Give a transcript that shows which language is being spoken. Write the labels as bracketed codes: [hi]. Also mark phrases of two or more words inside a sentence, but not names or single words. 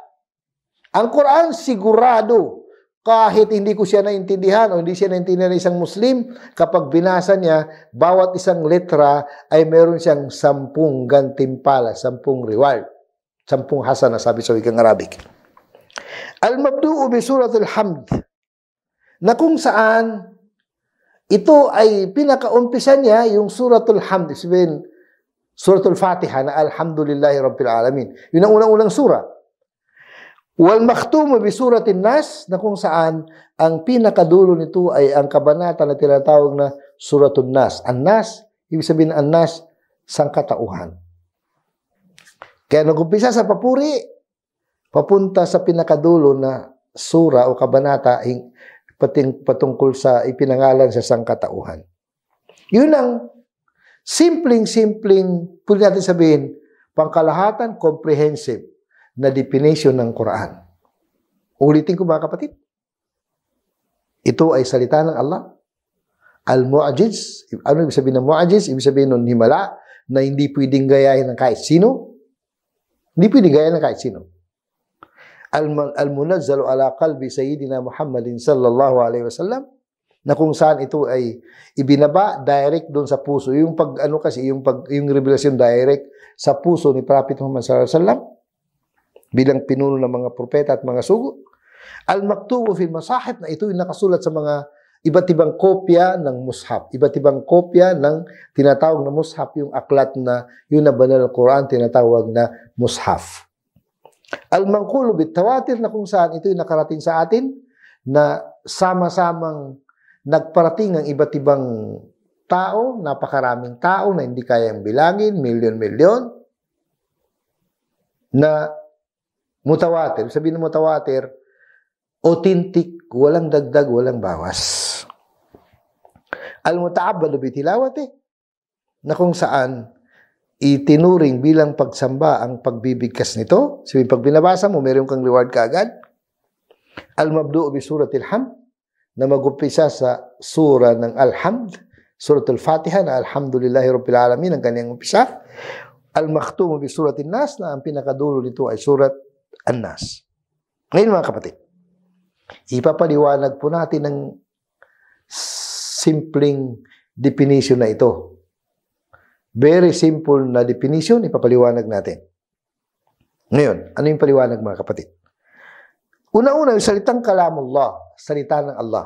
[tl] Ang Quran sigurado, kahit hindi ko siya naintindihan o hindi siya naintindihan ng isang Muslim, kapag binasa niya, bawat isang letra ay meron siyang 10 gantimpala, 10 reward, 10 hasana, sabi sa wikang Arabic. [ar] المبدوء بسورة الحمد, [tl] na kung saan ito ay pinakaumpisa niya yung suratul hamd, sabihin, suratul fatiha na [ar] الحمد لله رب العالمين. [tl] Yun ang unang-unang sura. [ar] والمختوم بسورة الناس, [tl] na kung saan ang pinakadulo nito ay ang kabanata na tinatawag na suratul nas. An-nas, ibig sabihin an-nas, sangkatauhan. Kaya nag-umpisa sa papuri, papunta sa pinakadulo na sura o kabanata patungkol sa ipinangalan sa sangkatauhan. Yun ang simpleng, pwede natin sabihin, pangkalahatan, comprehensive na definition ng Quran. Ulitin ko mga kapatid. Ito ay salita ng Allah. Al-Mu'ajiz. Ano ibig sabihin ng Mu'ajiz? Ibig sabihin ng himala na hindi pwedeng gayahin ng kahit sino. Hindi pwedeng gayahin ng kahit sino. [ar] المنزل على قلب سيدنا محمد صلى الله عليه وسلم, [tl] na kung saan ito ay ibinaba direct doon sa puso. Yung yung revelasyon direct sa puso ni Prophet Muhammad [ar] صلى الله عليه وسلم [tl] bilang pinuno ng mga propeta at mga sugo. [ar] المكتوب في المصاحف, [tl] na ito yung nakasulat sa mga iba't ibang kopya ng mushaf. Iba't ibang kopya ng tinatawag na mushaf, yung aklat na yun na banal Quran, tinatawag na mushaf. [ar] المنقول بالتواتر, [tl] na kung saan ito yung nakarating sa atin na sama-samang nagparating ang iba't ibang tao, napakaraming tao na hindi kayang bilangin, milyon-milyon, na mutawatir. Sabihin ng mutawatir, authentic, walang dagdag, walang bawas. [ar] المتعبد بتلاوته, [tl] na kung saan itinuring bilang pagsamba ang pagbibigkas nito. Sabihin, pag binabasa mo, meron kang reward kaagad. [ar] المبدوء بسورة الحمد, [tl] na mag-umpisa sa sura ng Al-Hamd, suratul Fatiha na [ar] الحمد لله رب العالمين [tl] ang kanyang umpisa. [ar] المختوم بسورة الناس, [tl] na ang pinakadulo nito ay surat An-Nas. Ngayon mga kapatid, ipapaliwanag po natin ng simpleng definition na ito. [en] Very simple [tl] na definition, ipapaliwanag natin. Ngayon, ano yung paliwanag mga kapatid? Una-una, yung salitang kalamullah, salita ng Allah.